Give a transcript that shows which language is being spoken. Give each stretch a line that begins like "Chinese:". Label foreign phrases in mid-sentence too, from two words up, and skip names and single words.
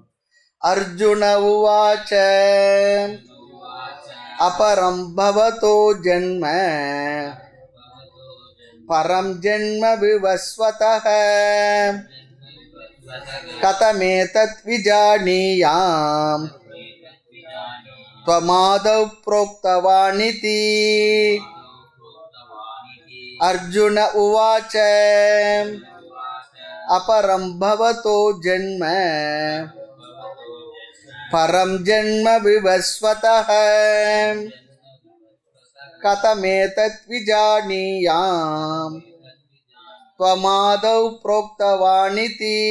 Sanskrit: अर्जुन उवाच अपरं भवतो जन्म परं जन्म विवस्वतः कथमेतद् विजानीयाम् त्वमादौ प्रोक्तवानिति अर्जुन उवाच अपरं भवतो जन्म परं जन्म विवस्वतः कथमेतद् विजानीयाम् त्वमादौ प्रोक्तवानिति.